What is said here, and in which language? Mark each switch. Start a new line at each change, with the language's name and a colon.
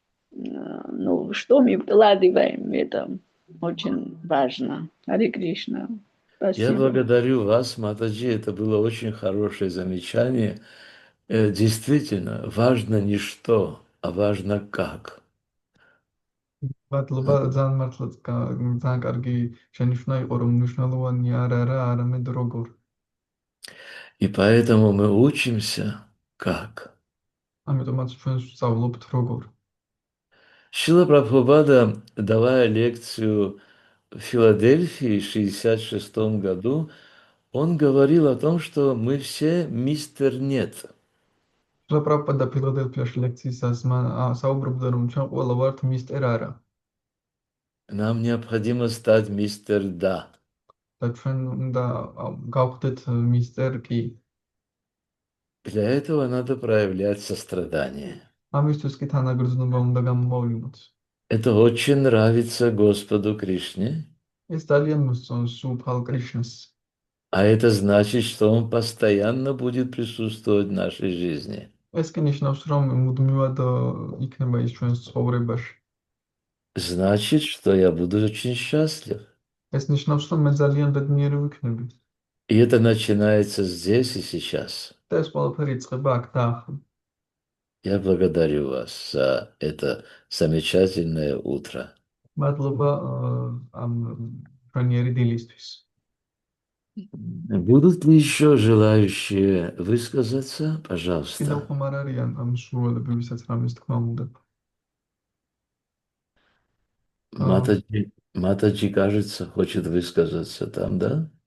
Russian: Ну, что мы вкладываем, это очень важно. Харе Кришна. Я Спасибо. благодарю вас, Матаджи. Это было очень хорошее замечание. Действительно, важно не что, а важно как.
Georgian: მადლობა ძალიან მართლაც ძალიან კარგი შენიშვნა იყო რომ მნიშვნელოვანი არა არამედ როგორ.
Russian: И поэтому мы учимся как.
Georgian: ამიტომაც ჩვენ ვსწავლობთ როგორ.
Russian: Шрила Прабхупада, давая лекцию в Филадельфии в 1966 году, он говорил о том, что мы все мистер Нет.
Georgian: პრაბჰუპადა ფილადელფიაში ლექციისას მან საუბრობდა რომ ჩვენ ყველა ვართ მისტერ არა
Russian: Нам необходимо стать мистер Да.
Georgian: და ჩვენ უნდა გავხდეთ მისტერ კი.
Russian: Для этого надо проявлять сострадание.
Georgian: ამისთვის კი თანაგრძნობა უნდა გამომავლინოთ.
Russian: Это очень нравится Господу Кришне,
Georgian: ეს ძალიან მოსწონს უფალ კრიშნას.
Russian: а это значит, что Он постоянно будет присутствовать в нашей жизни.
Georgian: ეს კი ნიშნავს რომ მუდმივად იქნება ის ჩვენს ცხოვრებაში.
Russian: Значит, что я буду очень счастлив.
Georgian: ეს ნიშნავს რომ მე ძალიან ბედნიერი ვიქნები.
Russian: И это начинается здесь и сейчас.
Georgian: და ეს ყველაფერი იწყება აქ და ახლა.
Russian: Я благодарю вас за это замечательное утро.
Georgian: მადლობა ამ პრემიერი დილისთვის.
Russian: Будут ли еще желающие высказаться?
Georgian: კიდევ
Russian: Пожалуйста.
Georgian: ხომ არ არიან ამ სრულები, ვისაც რამის თქმა უნდა.
Russian: Матаджи, кажется, хочет высказаться там, да?